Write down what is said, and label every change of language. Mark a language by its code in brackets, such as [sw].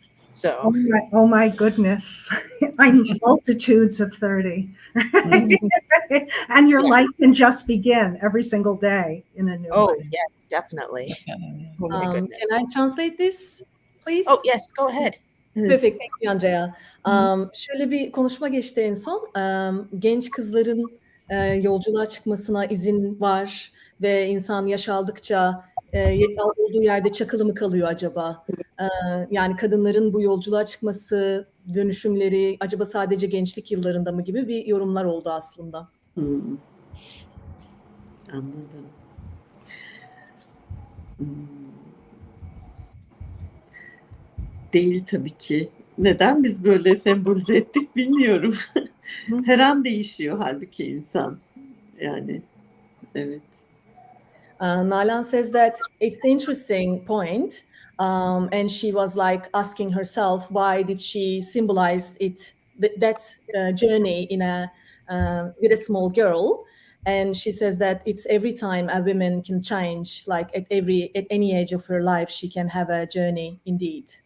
[en] So. Oh my goodness! I'm multitudes of 30, and your life can just begin every single day in a new way. Oh yes, definitely. Oh my goodness. Can I translate this, please? Oh yes, go ahead. Perfect, thank you, Andrea. [tr] Şöyle bir konuşma geçti en son. Genç kızların yolculuğa çıkmasına izin var ve insan yaş aldıkça olduğu yerde çakılı mı kalıyor acaba? Yani kadınların bu yolculuğa çıkması, dönüşümleri acaba sadece gençlik yıllarında mı gibi bir yorumlar oldu aslında. Anladım. Değil tabii ki. Neden biz böyle sembolize ettik bilmiyorum. Hı. Her an değişiyor halbuki insan. Yani evet. [en] Nalan says that it's interesting point, and she was like asking herself why did she symbolize it that journey in a with a small girl, and she says that it's every time a woman can change, like at any age of her life, she can have a journey indeed.